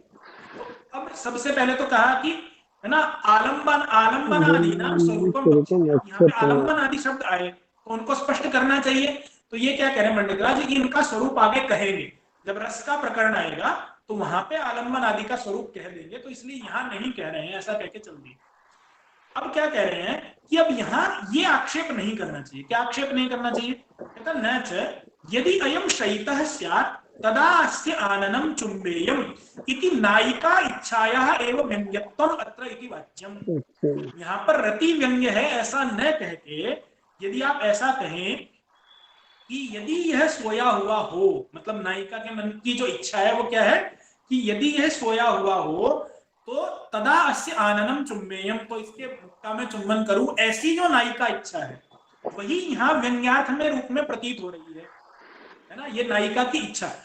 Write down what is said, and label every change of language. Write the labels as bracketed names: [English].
[Hindi] तो अब सबसे पहले तो कहा कि है ना, आलम्बन [Sanskrit] आलम्बन आदि नाम स्वरूपम, [Hindi] यहाँ पे आलम्बन आदि शब्द आए तो उनको स्पष्ट करना चाहिए। तो ये क्या कह रहे हैं पंडितराज, इनका स्वरूप आगे कहेंगे, जब रस का प्रकरण आएगा तो वहां पे आलम्बन आदि का स्वरूप कह देंगे, तो इसलिए यहां नहीं कह रहे हैं, ऐसा कह के चल दिए। अब क्या कह रहे हैं कि अब यहाँ ये आक्षेप नहीं करना चाहिए। क्या आक्षेप नहीं करना चाहिए, कहता [Sanskrit] न च यदि अयम शयितः स्यात् तदा अस्य आननं चुम्बेयम् इति नायिका इच्छायाः एव व्यंग्यत्वम् अत्र इति वाच्यम्। [Hindi] यहाँ पर रति व्यंग्य है ऐसा न कह के, यदि आप ऐसा कहें कि यदि यह सोया हुआ हो, मतलब नायिका के मन की जो इच्छा है वो क्या है कि यदि यह सोया हुआ हो तो [Sanskrit] तदा अस्य आननम चुम्बेयम, [Hindi] तो इसके मुक्ता में चुम्बन करूं, ऐसी जो नायिका इच्छा है वही यहाँ व्यंग्यार्थ में रूप में प्रतीत हो रही है ना, ये नायिका की इच्छा।